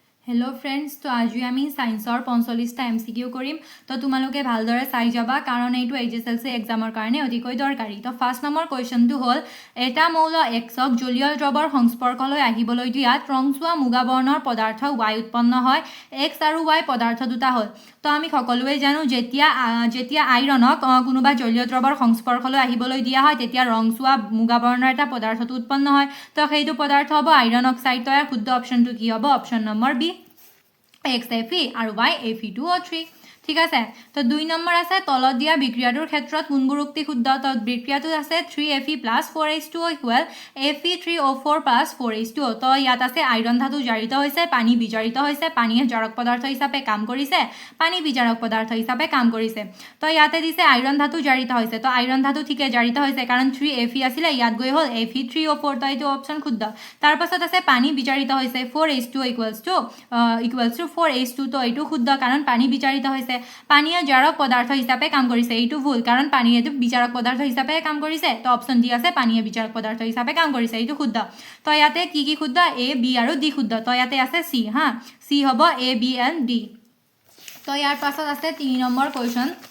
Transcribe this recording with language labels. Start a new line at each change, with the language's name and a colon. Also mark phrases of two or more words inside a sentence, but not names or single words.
English: hello friends
Assamese: তো আজি আমি চায়েন্সৰ 45টা এমচিকিউ কৰিম তো তোমালোকে ভালদৰে চাই যাবা কাৰণ এইটো এইচএসএলসি এক্সামৰ কাৰণে অতিকৈ দৰকাৰী তো
English: first number
Assamese: কোৱেশ্চনটো হ'ল এটা মৌল এক্সক জলীয় দ্ৰৱৰ সংস্পৰ্শলৈ আহিবলৈ দিয়াত ৰংচুৱা মুগা বৰ্ণৰ পদাৰ্থ y উৎপন্ন হয় x আৰু y পদাৰ্থ দুটা হ'ল তো আমি সকলোৱে জানো যেতিয়া আইৰণক কোনোবা জলীয় দ্ৰৱৰ সংস্পৰ্শলৈ আহিবলৈ দিয়া হয় তেতিয়া ৰংচুৱা মুগা বৰ্ণৰ এটা পদাৰ্থটো উৎপন্ন হয় তো সেইটো পদাৰ্থ হ'ব
English: iron oxide
Assamese: তো ইয়াৰ শুদ্ধ অপচনটো কি হ'ব অপচন নম্বৰ বি XFE আৰু Y Fe2O3 ঠিক আছে তো 2 নম্বৰ আছে তলত দিয়া বিক্ৰিয়াটোৰ ক্ষেত্ৰত কোনবোৰ উক্তি শুদ্ধ তো বিক্ৰিয়াটো আছে 3Fe + 4H2O = Fe3O4 + 4H2O তো ইয়াত আছে আইৰণ ধাতু জাৰিত হৈছে পানী বিজাৰিত হৈছে পানীয়ে জাৰক পদাৰ্থ হিচাপে কাম কৰিছে পানী বিজাৰক পদাৰ্থ হিচাপে কাম কৰিছে তো ইয়াতে দিছে আইৰণ ধাতু জাৰিত হৈছে তো আইৰণ ধাতু ঠিকে জাৰিত হৈছে কাৰণ 3Fe আছিল ইয়াত গৈ হ'ল Fe3O4 তো এইটো অপচন শুদ্ধ তাৰ পাছত আছে পানী বিজাৰিত হৈছে 4H2O = 4H2 তো এইটো শুদ্ধ কাৰণ পানী বিজাৰিত হৈছে পানীয়ে জাৰক পদাৰ্থ হিচাপে কাম কৰিছে এইটো ভুল কাৰণ পানীয়ে বিজাৰক পদাৰ্থ হিচাপে কাম কৰিছে তো অপচন ডি আছে পানীয়ে বিজাৰক পদাৰ্থ হিচাপে কাম কৰিছে এইটো শুদ্ধ তো ইয়াতে কি শুদ্ধ এ বি আৰু ডি শুদ্ধ তো ইয়াতে আছে সি হা সি হ'ব
English: A B and D
Assamese: তো ইয়াৰ পাছত আছে 3
English: number question